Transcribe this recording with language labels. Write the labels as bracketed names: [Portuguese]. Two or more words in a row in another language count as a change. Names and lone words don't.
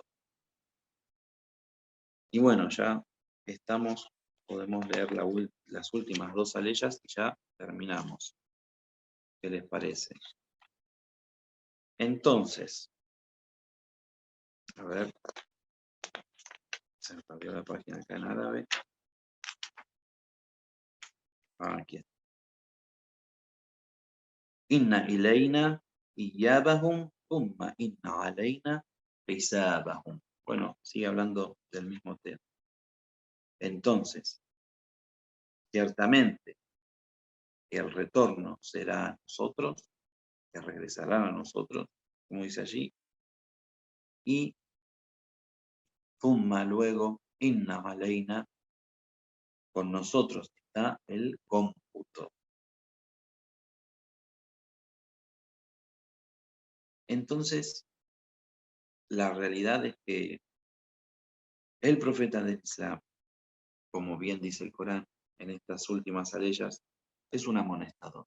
[Spanish] Y bueno, ya podemos leer las últimas dos aleyas y ya terminamos. ¿Qué les parece? Entonces, a ver, se me perdió la página acá en árabe. Aquí está. [Arabic] إن إلينا إيابهم ثم إن علينا حسابهم. [Spanish] Bueno, sigue hablando del mismo tema. Entonces, ciertamente, el retorno será a nosotros, que regresarán a nosotros, como dice allí, y thumma, luego, [Arabic] إن علينا, [Spanish] con nosotros está el cómputo. Entonces, la realidad es que el profeta del Islam, como bien dice el Corán en estas últimas aleyas, es un amonestador.